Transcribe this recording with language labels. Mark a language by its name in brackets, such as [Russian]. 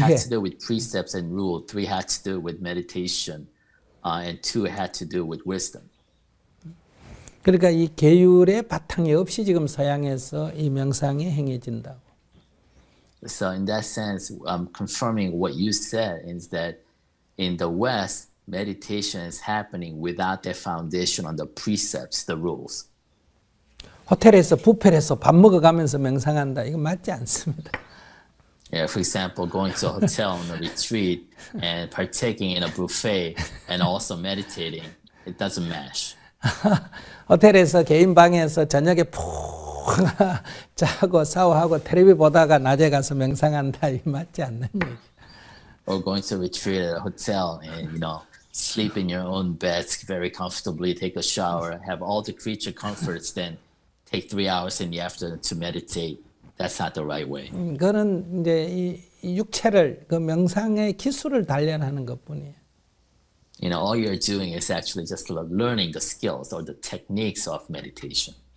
[English] had to do with precepts and rule, 3 had to do with meditation, and 2 had to do with wisdom. [Korean] 그러니까 이 계율의 바탕이 없이 지금 서양에서 이 명상이 행해진다고. [English] So in that sense, confirming what you said is that in the West, meditation is happening without that foundation on the precepts, the rules. [Korean] 호텔에서 뷔페에서 밥 먹어가면서 명상한다. 이거 맞지 않습니다. [English] Yeah, for example, going to a hotel on a retreat and partaking in a buffet and also meditating, it doesn't match. [Korean] 호텔에서 개인 방에서 저녁에 푹 자고 샤워하고 텔레비 보다가 낮에 가서 명상한다. 이 맞지 않는 얘기. [English] Or going to retreat at a hotel and, sleep in your own bed very comfortably, take a shower, have all the creature comforts, then take 3 hours in the afternoon to meditate. That's not the right way. [Korean] 그거는 이제 이 육체를 그 명상의 기술을 단련하는 것뿐이에요. [English] All you're doing is actually just learning the skills or the techniques of meditation.